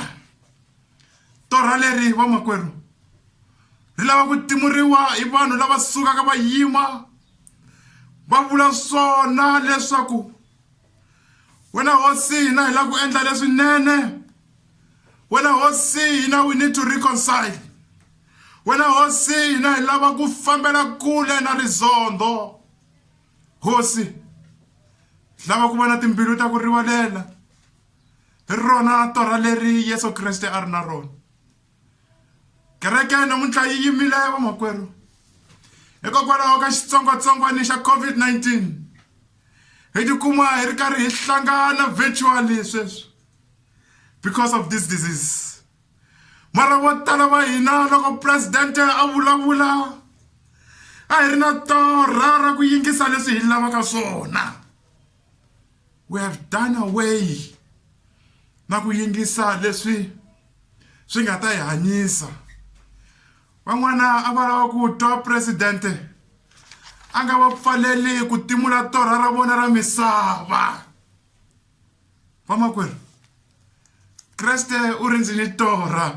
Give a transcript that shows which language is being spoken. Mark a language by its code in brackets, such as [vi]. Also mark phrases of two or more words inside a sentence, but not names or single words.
[ts] Torha leri vamakwerhu ri lava ku timuriwa hi vanhu lava sukaka va yima va vula swona leswaku wena hosi hina hi lava ku endla leswinene. Wena hosi hina [en] we need to reconcile. [ts] Wena hosi hina hi lava ku fambela kule na rizondo. Hosi lava ku va na timbilu ta ku rivalela hi rona torha leri Yesu Kreste a ri na rona. Kereke namuntlha yi yimile vamakwerhu hikokwalaho ka xitsongwatsongwana xa COVID-19. Hi tikuma hi ri karhi hi hlangana virtually sweswi [en] because of this disease. [ts] Mara vo tala va hina loko presidente a vulavula a hi ri na torha ra ku yingisa leswi hi lavaka swona. [en] We have done away [ts] na ku yingisa leswi swi nga ta hi hanyisa. Van'wana a va lava ku twa presidente a nga va pfaleli ku timula torha ra vona ra misava. Vamakwerhu Kreste u ri ndzi ni torha.